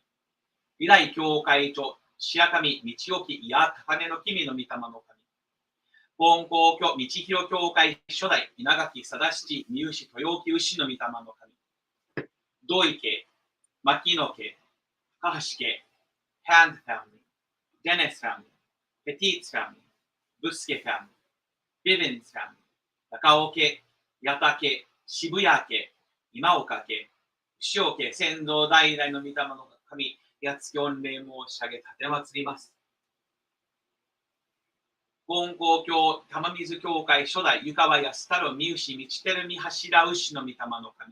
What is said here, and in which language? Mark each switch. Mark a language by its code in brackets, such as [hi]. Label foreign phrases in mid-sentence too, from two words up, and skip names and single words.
[ja] 二代教会長、白神道置伊谷高根の君の御霊の神。本公教道広教会初代、稲垣貞七三牛豊木牛の御霊の神。土井家、牧野家、高橋家、Hand family、Dennis family、Petit's family、Buske family、Bivens family、中尾家、矢田家、 渋谷家、今岡家、牛尾家、先祖代々の御霊の神、八つ御礼申し上げ、立て祭ります。金光教、玉水教会、初代、湯川安太郎、三牛、道照見柱牛の御霊の神。